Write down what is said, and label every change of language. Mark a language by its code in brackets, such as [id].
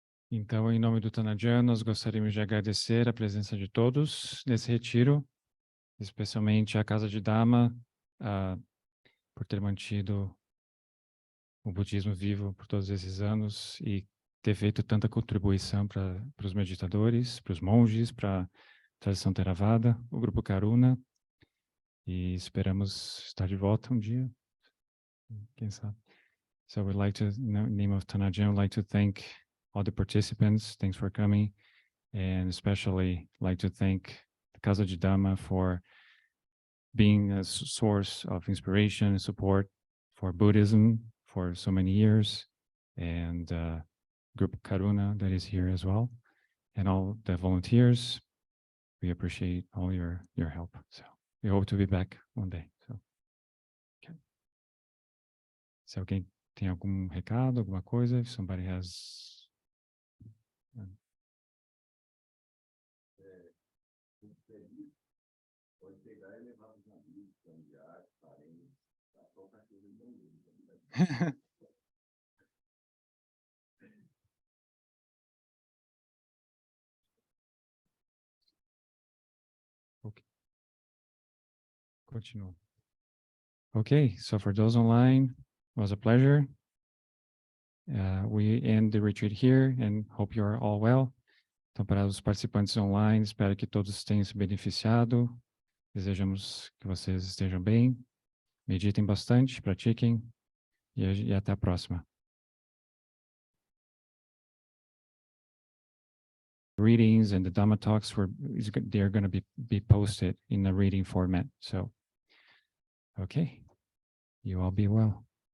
[pt] Então, em nome do Taan Ajaan, nós gostaríamos de agradecer a presença de todos nesse retiro, especialmente a Casa de Dharma, por ter mantido o budismo vivo por todos esses anos e ter feito tanta contribuição para os meditadores, para os monges, para a tradição Theravada, o grupo Karuna, e esperamos estar de volta um dia, quem sabe. [en] So we'd like to, in the name of Taan Ajaan, I'd like to thank all the participants. Thanks for coming, and especially like to thank the Casa de Dharma for being a source of inspiration and support for Buddhism for so many years, and Group Karuna that is here as well, and all the volunteers. We appreciate all your help. So we hope to be back one day. So, okay. [pt] Se alguém tem algum recado, alguma coisa, [en] if somebody has. Okay. Continue. Okay, so for those online, it was a pleasure. We end the retreat here and hope you are all well. [pt] Então, para os participantes online, espero que todos tenham se beneficiado. Desejamos que vocês estejam bem. Meditem bastante, pratiquem e até a próxima. [en] Readings and the Dhamma talks they're going to be posted in a reading format. So, okay, you all be well.